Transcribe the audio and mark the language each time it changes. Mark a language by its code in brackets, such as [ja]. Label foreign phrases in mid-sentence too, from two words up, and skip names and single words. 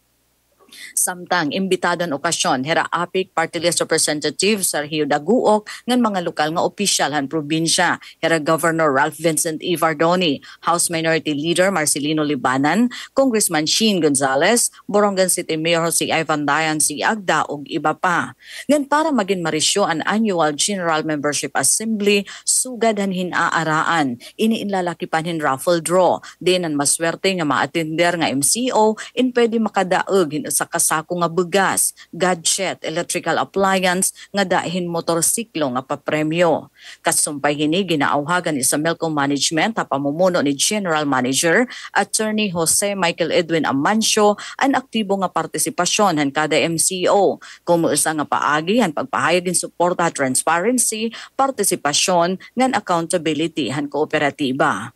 [war] Samtang imbitadon okasyon hera APIC Party List Representative Sergio Daguok ngan mga lokal nga opisyal han probinsya hera Governor Ralph Vincent Ivardoni, House Minority Leader Marcelino Libanan, Congressman Sheen Gonzales, Borongan City Mayor si Ivan Dayan si Agda ug iba pa. Ngan para maging marisyo ang Annual General Membership Assembly sugad han hinaaraan iniinlalakipan hin [en] raffle draw [war] din ang maswerte nga maatinder nga MCO in pwede makadaog sa kasako nga bugas, gadget, [en] electrical appliance [war] nga dahin motorsiklo nga papremyo. Kasumpay hini ginaawhagan ni sa Melco Management ha pamumuno ni General Manager Attorney Jose Michael Edwin Amancio ang aktibo nga partisipasyon han kada MCO. Kumuusa nga paagi han pagpahayag din suporta at transparency, partisipasyon ngan accountability han kooperatiba.